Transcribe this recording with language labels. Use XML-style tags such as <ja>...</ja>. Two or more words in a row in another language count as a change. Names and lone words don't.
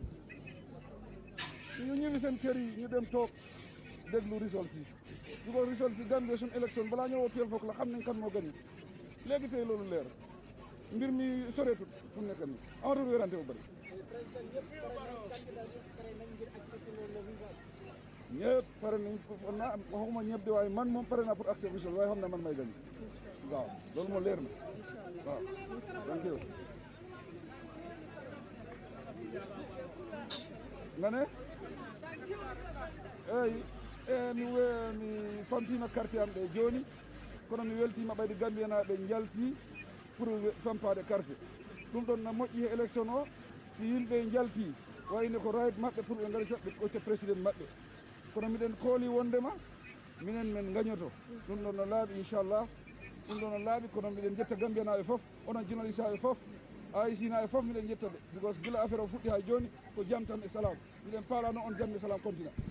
<wo>ñu ñëwi seen kër yi ñu dem toog déglu results yi du ko results yi Gambia suñu élection balaa ñëwoo 12 foog la xam nañ kan moo gagné léegi tey loolu leer mbir mi soreetut fu mu nekk nii amatul wérante bu bëri ñëpp pare nañ naa waxuma ñëpp de waaye man moom pare naa</wo> <fr>pour accepter résultat</fr> <wo>waaye xam na man may gagné waaw loolu moo leer na waaw</wo> <en>thank you</en> <wo>nga ne</wo> <ff>mi famtima carte am ɗe joni kono mi weltima ɓayde Gambianaɓe jalti pour fampade carte ɗum ɗon na moƴƴi e élection o si yimɓe jalti wayno ko right maɓɓe pour ɓe gari ɓe ɓocca président maɓɓe kono miɗen kooli wondema minen men gañoto ɗum ɗon no laaɓi inchallah ɗum ɗon no laaɓi kono miɗen jetta Gambianaɓe foof onon journaliste aɓe foof IEC naɓe foof miɗen jettaɓe because gila affaire o fuɗɗi ha joni ko jaam tan e salam miɗen paalano on jaam e salam continue</ff>